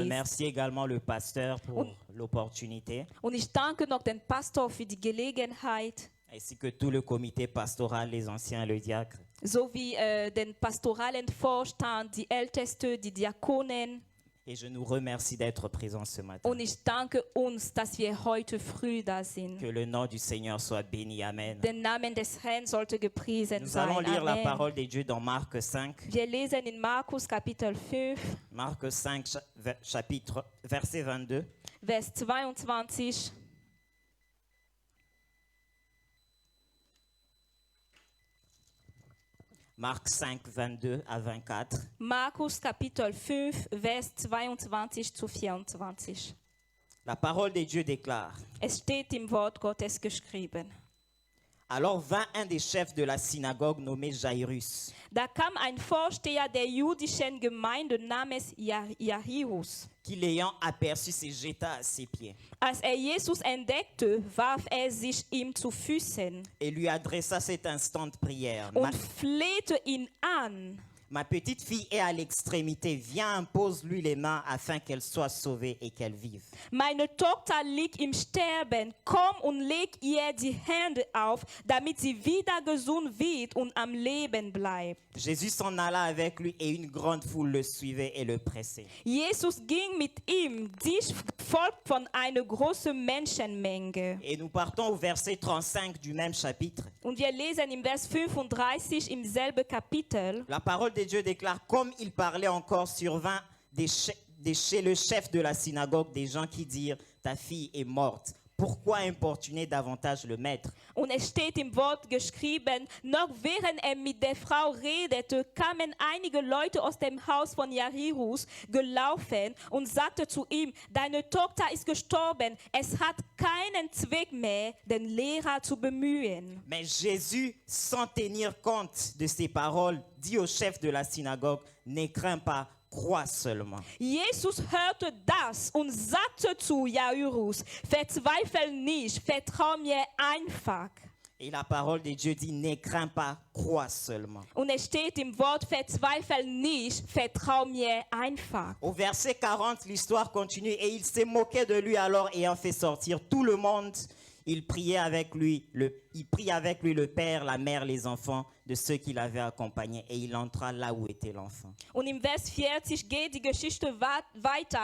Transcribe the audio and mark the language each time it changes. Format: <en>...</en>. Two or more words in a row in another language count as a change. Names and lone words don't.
<fr>remercie également le pasteur pour l'opportunité,</fr> <de>Und ich danke noch den Pastor für die Gelegenheit,</de> <fr>ainsi que tout le comité pastoral, les anciens et le diacre.</fr> <de>sowie den pastoralen Vorstand, die Älteste, die Diakonen.</de> <fr>Et je nous remercie d'être présents ce matin.</fr> <de>Und ich danke uns, dass wir heute früh da sind.</de> <fr>Que le nom du Seigneur soit béni. Amen.</fr> <de>Der Name des Herrn sollte gepriesen</de> <fr>Nous allons</fr> <de>sein.</de> <fr>lire la Amen. parole de Dieu dans Marc 5.</fr> <de>Wir lesen in Markus Kapitel 5,</de> <fr>Marc 5, chapitre, verset 22.</fr> <de>Vers 22.</de> <fr>Marc 5, 22 à 24.</fr> <de>Markus Kapitel 5, Vers 22 zu 24.</de> <fr>La parole de Dieu déclare:</fr> <de>Es steht im Wort Gottes geschrieben.</de> <fr>Alors vint un des chefs de la synagogue nommé Jairus,</fr> <de>Da kam ein Vorsteher der jüdischen Gemeinde namens Jairus.</de> <fr>qui l'ayant aperçu se jeta à ses pieds</fr> <de>Als Jesus entdeckte, warf sich ihm zu Füßen</de> <fr>et lui adressa cet instant de prière.</fr> <de>und flehte ihn an.</de> <fr>Ma petite fille est à l'extrémité, viens, impose-lui les mains afin qu'elle soit sauvée et qu'elle vive.</fr> <de>Meine Tochter liegt im Sterben. Komm und leg ihr die Hände auf, damit sie wieder gesund wird und am Leben bleibt.</de> <fr>Jésus s'en alla avec lui et une grande foule le suivait et le pressait.</fr> <de>Jesus ging mit ihm, dies folgt von einer großen Menschenmenge.</de> <fr>Et nous partons au verset 35 du même chapitre.</fr> <de>Und wir lesen im Vers 35 im selben Kapitel.</de> <fr>La parole de Dieu déclare: comme il parlait encore, survint chez le chef de la synagogue des gens qui dirent: ta fille est morte. Pourquoi importuner davantage le maître?</fr> <de>Und es steht im Wort geschrieben, noch während mit der Frau redete, kamen einige Leute aus dem Haus von Jairus gelaufen und sagte zu ihm, deine Tochter ist gestorben, es hat keinen Zweck mehr, den Lehrer zu bemühen.</de> <fr>Mais Jésus, sans tenir compte de ces paroles, dit au chef de la synagogue: ne crains pas, crois seulement.</fr> <de>Jesus hörte das und sagte zu Jairus, verzweifle nicht, vertrau mir einfach.</de> <fr>Et la parole de Dieu dit: ne crains pas, crois seulement.</fr> <de>Und es steht im Wort, verzweifle nicht, vertrau mir einfach.</de> <fr>Au verset 40, l'histoire continue: et il s'est moqué de lui alors, ayant fait sortir tout le monde. Il prit avec lui le père, la mère, les enfants de ceux qui l'avaient accompagné, et il entra là où était l'enfant.</fr> <de>Und im Vers 40 geht die Geschichte weiter.</de>